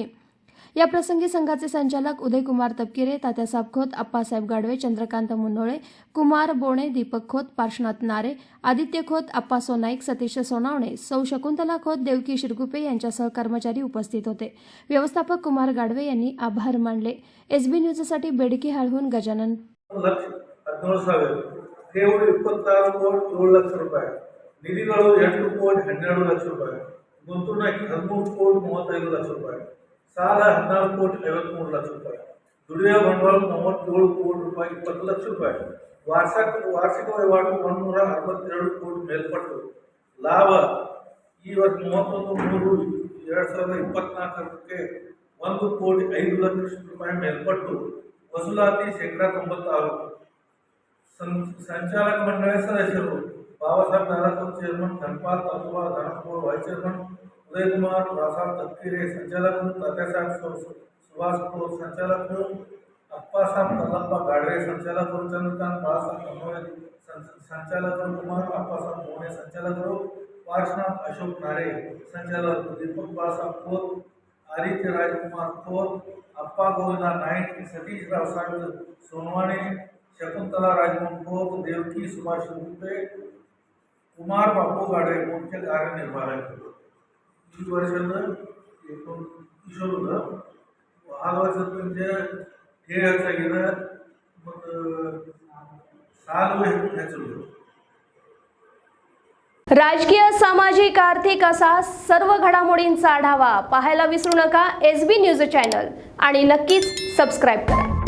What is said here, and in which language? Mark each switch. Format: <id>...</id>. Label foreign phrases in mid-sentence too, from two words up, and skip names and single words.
<mr>या प्रसंगी संघाचे संचालक उदयकुमार तपकिरे, तात्यासाहेब खोत, आप्पासाहेब गाडवे, चंद्रकांत मुन्नोळे, कुमार बोणे, दीपक खोत, पार्श्वनाथ नारे, आदित्य खोत, आप्पा सोनाईक, सतीश सोनावणे, सौ शकुंतला खोत, देवकी शिरगुपे यांच्यासह कर्मचारी उपस्थित होते. व्यवस्थापक कुमार गाडवे यांनी आभार मानले. एसबी न्यूजसाठी बेडकी हाळहून गजानन.</mr> <kn>26,26,26,7,00,000 ನಿಧಿಗಳು 8,12,00,000 ಗುಂತುಣಕ್ಕೆ 13,35,00,000 ಸಾಲ 14,53,00,000 ದುಡಿಯುವ ಬಂಡವಾಳ 37,20,20,00,000 ವಾರ್ಷಿಕ ವಹಿವಾಟು 162 ಕೋಟಿ ಮೇಲ್ಪಟ್ಟು ಲಾಭ ಈ ವರ್ಷ 31/3/2024ಕ್ಕೆ 1,05,00,000 ಮೇಲ್ಪಟ್ಟು ವಸೂಲಾತಿ 96%.</kn> <mr>संचालक मंडळ सदस्यರು बाबासाहेब नारायण चेअरमन, धनपाल धनापगोळ व्हाईस चेअरमन, उदयकुमार रासाळ तपकिरे संचालक, तात्यासाहेब सुभाष खोत संचालक, अप्पासाहेब तलप्पा गाडवे संचालक, चंद्रकांत बाळासाहेब मुन्नोळे संचालक, कुमार अप्पासाहेब बोणे संचालक, पार्श्वनाथ अशोक नारे संचालक, दीपक बाळासाहेब खोत, आदित्य राजकुमार खोत, अप्पा गोविंदा नाईक, सतीश रावसाहेब सोनवाणे, शकुंतला राजमोहन खोत, देवकी सुभाष गुप्ते, कुमार बापू गाडे मुख्य कार्यनिर्वाहक.</mr> <kn>ಈ ವರ್ಷದ ಕಿಶೋರ ಆ ವರ್ಷದ ಹೆಚ್ಚಾಗಿದೆ ಮತ್ತು ಸಾಲು ಹೆಚ್ಚಿದೆ.</kn> <mr>राजकीय, सामाजिक, आर्थिक असा सर्व घडामोडींचा आढावा पाहायला विसरू नका एसबी न्यूज चॅनल आणि नक्कीच सबस्क्राईब करा.</mr>